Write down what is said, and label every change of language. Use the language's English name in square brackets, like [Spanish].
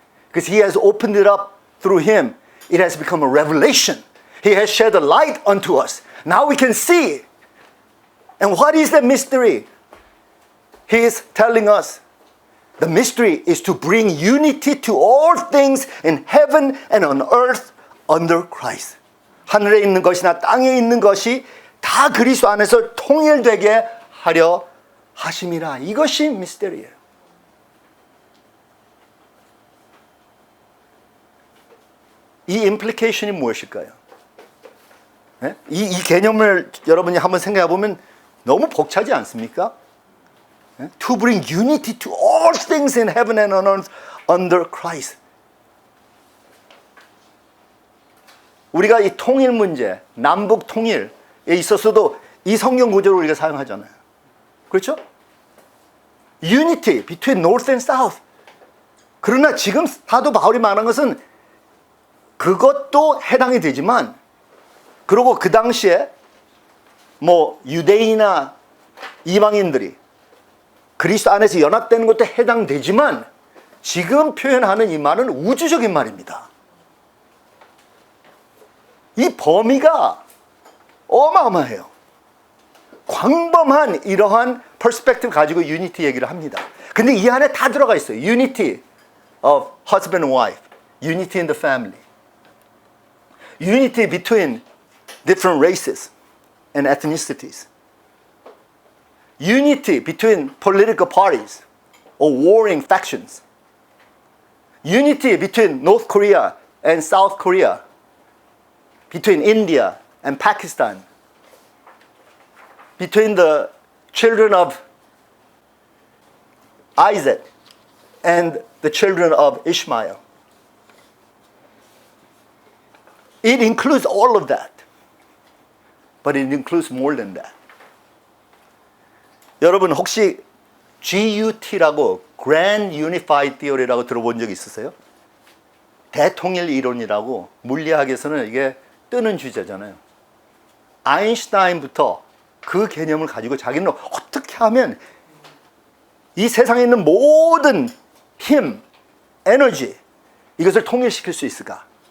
[English] Because He has opened it up through Him. It has become a revelation. He has shed a light unto us. Now we can see. And what is the mystery? He is telling us the mystery is to bring unity to all things in heaven and on earth under Christ. [Korean] 하늘에 있는 것이나 땅에 있는 것이 다 그리스도 안에서 통일되게 하려 하심이라. 이것이 미스터리예요. 이 임플리케이션이 무엇일까요? 네? 이 개념을 여러분이 한번 생각해 보면 너무 벅차지 않습니까? 네? [English] To bring unity to all things in heaven and on earth under Christ. [Korean] 우리가 이 통일 문제, 남북 통일에 있어서도 이 성경 구절을 우리가 사용하잖아요. 그렇죠? [English] Unity between North and South. [Korean] 그러나 지금 사도 바울이 말한 것은 그것도 해당이 되지만, 그리고 그 당시에 뭐 유대인이나 이방인들이 그리스도 안에서 연합되는 것도 해당되지만, 지금 표현하는 이 말은 우주적인 말입니다. 이 범위가 어마어마해요. 광범한 이러한 퍼스펙티브 가지고 유니티 얘기를 합니다. 근데 이 안에 다 들어가 있어요. [English] Unity of husband and wife, unity in the family, unity between different races and ethnicities, unity between political parties or warring factions, unity between North Korea and South Korea, between India and Pakistan, between the children of Isaac and the children of Ishmael. It includes all of that. But it includes more than that. [Korean] 여러분 혹시 GUT라고 Grand Unified Theory라고 들어본 적 있으세요? 대통일 이론이라고 물리학에서는 이게 뜨는 주제잖아요. 아인슈타인부터 그 개념을 가지고 자기는 어떻게 하면 이 세상에 있는 모든 힘, 에너지, 이것을 통일시킬 수 있을까?